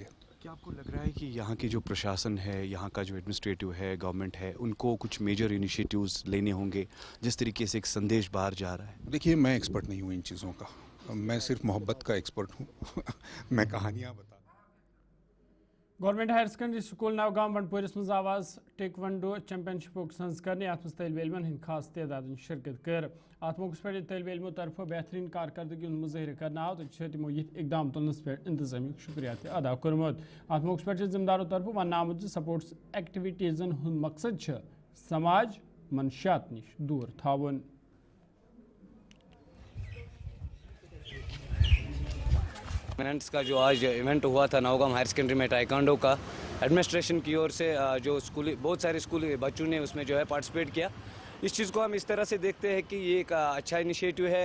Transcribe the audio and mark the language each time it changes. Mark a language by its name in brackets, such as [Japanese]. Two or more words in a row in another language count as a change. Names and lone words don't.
[Hindi] क्या आपको लग रहा है कि यहाँ की जो प्रशासन है, यहाँ का जो एडमिनिस्ट्रेटिव है, गवर्नमेंट है, उनको कुछ [English] major initiatives [Hindi] लेने होंगे जिस तरीके से एक संदेश बाहर जा रहा है? देखिए, मैं एक्सपर्ट नहीं हूँ इन चीज़ों का, मैं सिर्फ मोहब्बत का एक्सपर्ट हूँ मैं कहानियाँ बता। [Kashmiri] गवर्नमेंट हायर सेकेंडरी स्कूल नवगाम बंडपोरिस मज आवाज [English] taekwondo championship [Kashmiri] संज करने अत तलब इलमन हंद खास तादाद शिरकत कर। अत मौके पे तलब इलमों तरफो बेहतरीन कारकर्दगी मुजाहिर करना आव तो तमो ये इकदाम तुलनस पे इंतजामी शुक्रिया अदा कर्मुत। अत मौके पे जिम्मेदारों तरफो वन आमुत स्पोर्ट्स एक्टिविटीजन हुंद मकसद समाज मनशियात निश दूर थावन। [Hindi] मिनट्स का जो आज इवेंट हुआ था नवगाम हायर सेकेंडरी में टाइकांडो का, एडमिनिस्ट्रेशन की ओर से जो स्कूली बहुत सारे स्कूली बच्चों ने उसमें जो है पार्टिसिपेट किया। इस चीज़ को हम इस तरह से देखते हैं कि ये एक अच्छा इनिशिएटिव है।